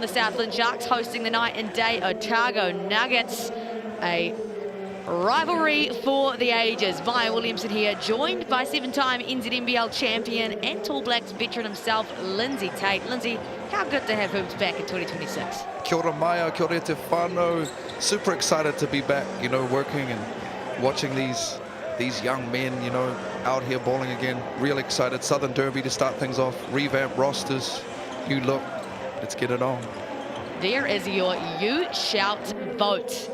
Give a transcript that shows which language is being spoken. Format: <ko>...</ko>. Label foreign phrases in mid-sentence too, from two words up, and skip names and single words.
<en>The Southland Sharks hosting the night and day Otago Nuggets, a rivalry for the ages. Maya Williamson here, joined by 7-time NZNBL champion and Tall Blacks veteran himself, Lindsay Tate. Lindsay, how good to have hoops back in 2026.</en> <mi>Kia ora Maya, kia ora te whānau.</mi> <en>Super excited to be back, you know, working and watching these young men, you know, out here bowling again. Real excited. Southern Derby to start things off. Revamp rosters, new look. Let's get it on. There is your You Shout vote.</en>